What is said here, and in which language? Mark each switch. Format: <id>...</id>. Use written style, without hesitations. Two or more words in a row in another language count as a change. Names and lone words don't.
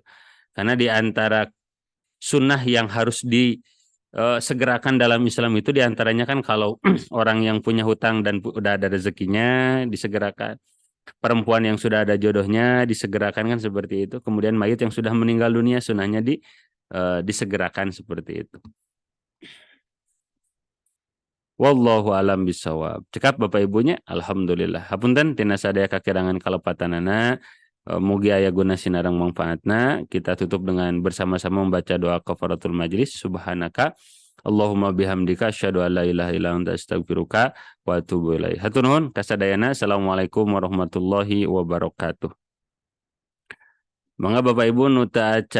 <id>Karena di antara sunnah yang harus segerakan dalam Islam itu diantaranya kan kalau orang yang punya hutang dan udah ada rezekinya disegerakan, perempuan yang sudah ada jodohnya disegerakan kan seperti itu, kemudian mayit yang sudah meninggal dunia sunnahnya disegerakan seperti itu.</id> <ar>والله أعلم بالصواب.</ar> <su>Cekap Bapak Ibunya, alhamdulillah. Hapunten tina sadaya kakirangan kalepatanana. Mugi aya guna sinarang manfaatna.</su> <id>Kita tutup dengan bersama-sama membaca doa kafaratul majlis.</id> <ar>سبحانك اللهم بحمدك أشهد أن لا إله إلا أنت أستغفرك وأتوب إليك.</ar> <su>Hatur nuhun kasadayana.</su> <ar>السلام عليكم ورحمة الله وبركاته.</ar> <su>Mangga Bapak Ibu nu teu acan</su>